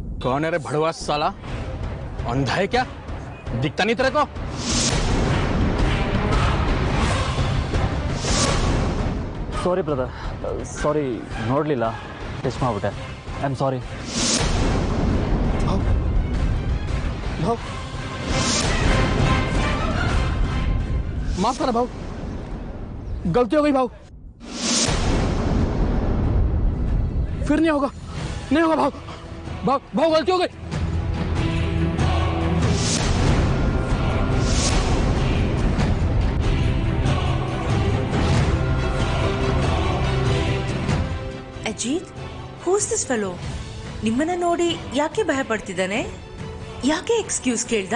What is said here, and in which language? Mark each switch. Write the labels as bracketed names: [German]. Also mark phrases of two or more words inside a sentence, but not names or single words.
[Hindi] कौन है रे भड़वा साला? अंधा है क्या? दिखता नहीं तेरे को? [English] sorry brother, [Kannada] ಸಾರಿ, ನೋಡಲಿಲ್ಲ, ಟಚ್ ಮಾಡಿಬಿಟ್ಟೆ. [English] I am sorry. [Marathi] भाव माफ करा भाव, [Hindi] गलती हो गई भाव, फिर नहीं होगा, नहीं होगा भाव, भाव भाव गलती हो गई. [English] Ajit, who's this fellow? [Kannada] ನಿಮ್ಮನ್ನ ನೋಡಿ ಯಾಕೆ ಭಯ ಪಡ್ತಿದ್ದಾನೆ? ಯಾಕೆ ಎಕ್ಸ್ಕ್ಯೂಸ್ ಕೇಳ್ದ?